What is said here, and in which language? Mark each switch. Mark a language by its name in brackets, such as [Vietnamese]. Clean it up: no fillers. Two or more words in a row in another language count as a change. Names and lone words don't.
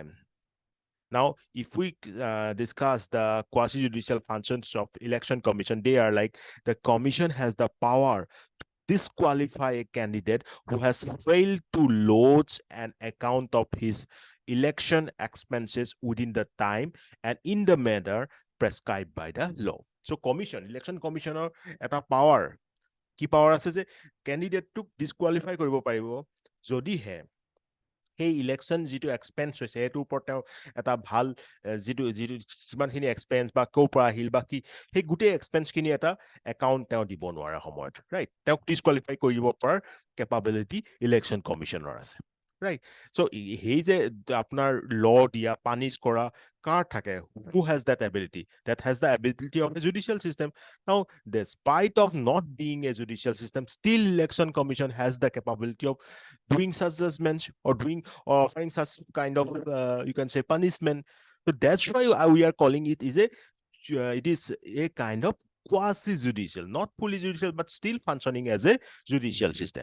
[English] Now, if we discuss the quasi-judicial functions of Election Commission, they are like the commission has the power to disqualify a candidate who has failed to lodge an account of his election expenses within the time and in the manner prescribed by the law. So, election commissioner at a power, [Assamese] কি পাৱাৰ আছে যে ক্যান্ডিডেটটোক ডিসকুৱালিফাই কৰিব পাৰিব যদিহে সেই ইলেকশ্যন যিটো এক্সপেন্স হৈছে সেইটোৰ ওপৰত তেওঁ এটা ভাল যিটো যিমানখিনি এক্সপেন্স বা ক'ৰ পৰা আহিল বা কি সেই গোটেই এক্সপেন্সখিনি এটা একাউণ্ট তেওঁ দিব নোৱাৰা সময়ত, ৰাইট? তেওঁক ডিসকুৱালিফাই কৰিব পৰাৰ কেপাবিলিটি [English] election commission [Assamese] আছে, [English] right? So he যে আপনার law দিয়া punish করা কার থাকে, who has that ability? That has the ability of a judicial system. Now, despite of not being a judicial system, still election commission has the capability of doing such judgments or offering such kind of you can say punishment. So that's why we are calling it it is a kind of quasi-judicial, not fully judicial, but still functioning as a judicial system.